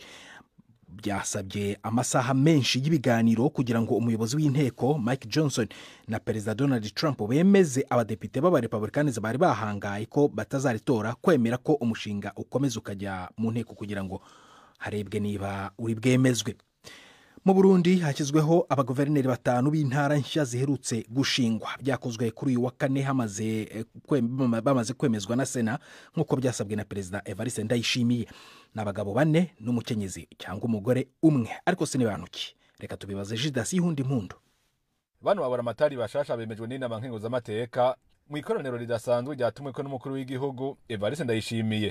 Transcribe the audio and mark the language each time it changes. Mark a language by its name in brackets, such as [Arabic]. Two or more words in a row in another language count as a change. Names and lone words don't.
[Kinyarwanda] Byasabye amasaha menshi y'ibiganiro kugira ngo umuyobozi w'inteko Mike Johnson na Perezida Donald Trump bemeze abadepite b'abarepublikani bari bahangaye ko batazaritora kwemera ko umushinga ukomeza ukajya mu nteko kugira ngo harebwe niba uri bwemezwe. Mu Burundi hashyizweho abaguverineri 5 b'intara nshya ziherutse gushingwa. Byakozwe kuri uyu wa kane bamaze kwemezwa na Sena nk'uko byasabwe na Perezida Evariste Ndayishimiye. N'abagabo 4 n'umukenyezi cyangwa umugore umwe, ariko sinibanuki. Reka tubibaze Judas Yundi Mpundu. [Rundi] Bano babara amatari bashasha bemejwe n'inama nkenguzamateka mu ikoraniro ridasanzwe ryatumwe ko n'umukuru w'igihugu Evariste Ndayishimiye.